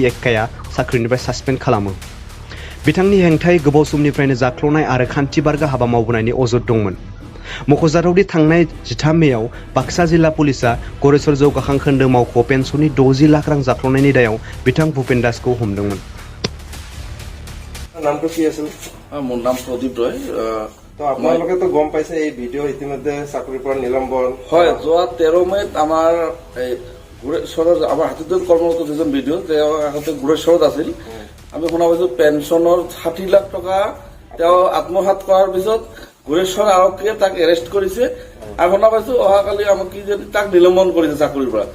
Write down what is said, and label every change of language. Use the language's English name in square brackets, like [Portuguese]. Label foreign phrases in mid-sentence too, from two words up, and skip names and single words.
[Bodo] एक्काया साख्रिनिफ्राय सासपेन्ड खालामो। बिथांनि हेंथायै गोबाव समनिफ्रायनो जाख्ल'नाय आरो खान्थि बारगा हाबा मावबोनायनि अजद दंमोन। मख'जाथावदि थांनाय 13 मेआव बाक्सा जिल्ला पुलिसआ गरेश्वर जौगाखां खोन्दो मावख'आव पेन्सननि 60 लाख रां जाख्ल'नायनि दायाव बिथां भुपेन दासखौ हमदोंमोन। [Assamese] নামটো কি আছিল? মোৰ নাম প্ৰদীপ ৰয়। তো আপোনালোকে তো গম পাইছে এই ভিডিঅ' ইতিমধ্যে চাকৰিৰ পৰা নিলম্বন হয়। যোৱা 13 মেত আমাৰ গুৰেশ্বৰৰ আমাৰ হাতীদল কৰ্মৰত যিজন ভিডিঅ' তেওঁ আগতে গুৰেশ্বৰত আছিল। আমি শুনা পাইছো পেঞ্চনৰ 60 লাখ টকা তেওঁ আত্মসাৎ কৰাৰ পিছত গুৰেশ্বৰ আৰক্ষীয়ে তাক এৰেষ্ট কৰিছে আৰু শুনা পাইছো অহাকালি আমাক কি যদি তাক নিলম্বন কৰিছে চাকৰিৰ পৰা।